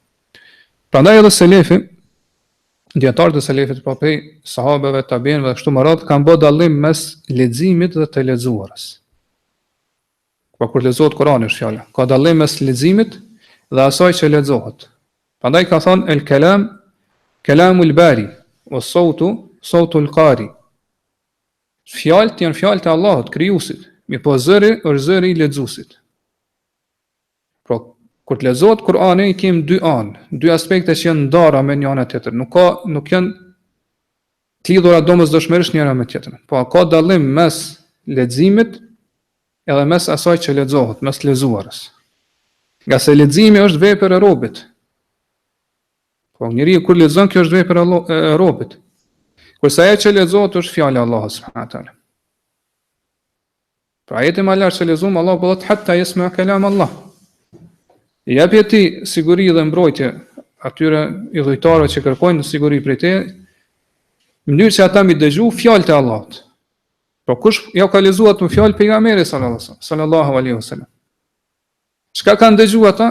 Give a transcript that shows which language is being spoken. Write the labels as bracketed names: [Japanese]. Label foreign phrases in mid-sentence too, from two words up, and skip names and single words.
[Albanian] Prandaj edhe selefi, dietarët e selefit pa prej sahabeve, tabiinëve kështu më radh kanë bërë dallim mes leximit dhe të lexuarës. Po kur lexohet Kurani është fjala, ka dallim mes leximit dhe asaj që lexohet. Prandaj ka thonë [Arabic] الكلام كلام الباري والصوت القاري. [Albanian] Fjalët janë fjalët e Allahut, krijuesit, mi po zëri është zëri i lexuesit. Pra kur të lexohet Kurani i kemi dy anë, dy aspekte që janë ndara me njëra tjetrën. Nuk janë të lidhura domosdoshmërisht njëra me tjetrën. Po ka dallim mes leximit edhe mes asaj që lexohet, mes lexuarës. Nga se leximi është vepër e robit. Po njeriu kur lexon, kjo është vepër e robit. Kurse ajo që lexohet është fjala e Allahut [Arabic] سبحانه وتعالى. [Albanian] Pra ajeti më lart që lexuam, Allahu po thotë [Arabic] حتى يسمع كلام الله. [Albanian] I japi ti siguri dhe mbrojtje atyre idhujtarëve që kërkojnë siguri prej teje, në mënyrë që ata mi dëgju fjalët e Allahut. Po kush ja ka lexuar atë fjalë pejgamberit [Arabic] صلى الله عليه وسلم. [Albanian] Çka kanë dëgjuar ata?